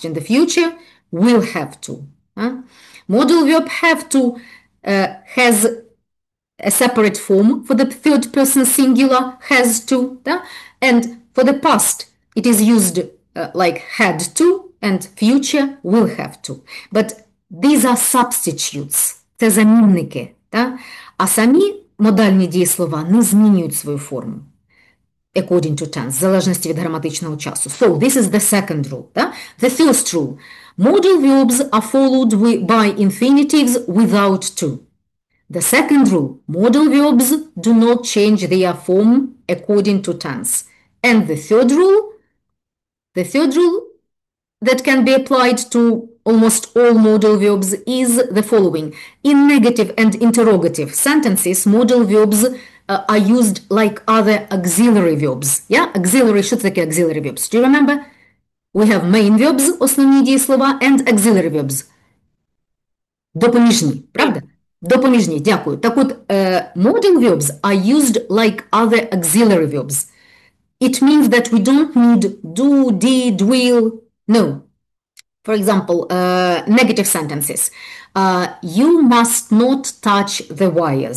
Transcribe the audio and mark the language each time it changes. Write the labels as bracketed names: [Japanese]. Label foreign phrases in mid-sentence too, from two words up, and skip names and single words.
[English] In the future will have to. Modal verb have to has a separate form for the third person singular, has to, and for the past it is used like had to, and future will have to. But these are substitutes. [Ukrainian] Це замінники. А самі модальні дієслова не змінюють свою форму. [English] According to tense, [Ukrainian] в залежності від граматичного часу. [English] So, this is the second rule. The first rule. Modal verbs are followed by infinitives without to. The second rule. Modal verbs do not change their form according to tense. And the third rule that can be applied to almost all modal verbs is the following. In negative and interrogative sentences, modal verbs are used like other auxiliary verbs. Yeah? Auxiliary, [Ukrainian] що це таке [English] auxiliary verbs? Do you remember? We have main verbs, [Ukrainian] основні дієслова, [English] and auxiliary verbs. [Ukrainian] Допоміжні, правда? Допоміжні, дякую. Так от, [English] modal verbs are used like other auxiliary verbs. It means that we don't need do, did, will, no. For example, negative sentences. You must not touch the wires.